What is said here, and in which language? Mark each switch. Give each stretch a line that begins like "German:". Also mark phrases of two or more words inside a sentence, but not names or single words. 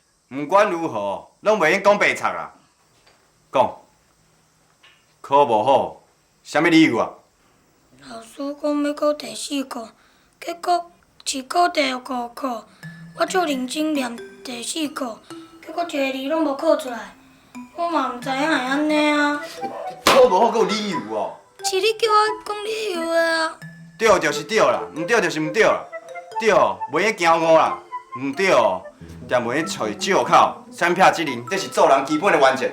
Min Nan Chinese: 毋管如何，拢袂用讲白贼啦。讲，考无好，啥物理由啊？老师讲要考第4科，结果是考第5科。我足认真念第4科，结果一个字拢无考出来。我嘛毋知影会安尼啊。考无好，阁有理由哦。是你叫我讲理由的啊。对就是对啦，毋对就是毋对啦。对，袂用骄傲啦；毋对，定袂用找借口、三撇即人，这是做人基本的原则。